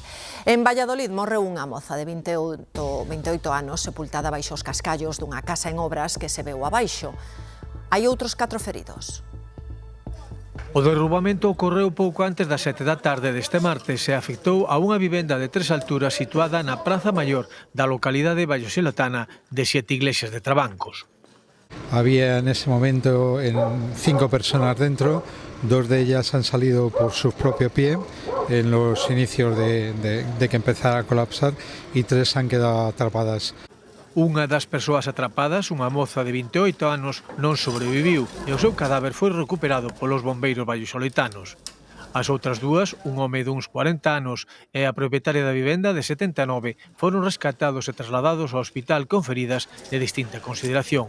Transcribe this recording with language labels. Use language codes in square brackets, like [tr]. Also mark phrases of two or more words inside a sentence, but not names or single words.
[gl] En Valladolid morreu unha moza de 28 anos sepultada baixo os cascallos dunha casa en obras que se veu abaixo. Hai outros 4 feridos. O derrubamento ocorreu pouco antes das 7 da tarde deste martes e afectou a unha vivenda de 3 alturas situada na Praza Maior da localidade vallosoletana de Siete Iglesias de Trabancos. [es] Había en ese momento 5 personas dentro, 2 de ellas han salido por su propio pie en los inicios de que empezara a colapsar y 3 han quedado atrapadas. [gl] Unha das persoas atrapadas, unha moza de 28 anos, non sobreviviu e o seu cadáver foi recuperado polos bombeiros vallisoletanos. As outras dúas, un home duns 40 anos e a propietaria da vivenda de 79, foron rescatados e trasladados ao hospital con feridas de distinta consideración.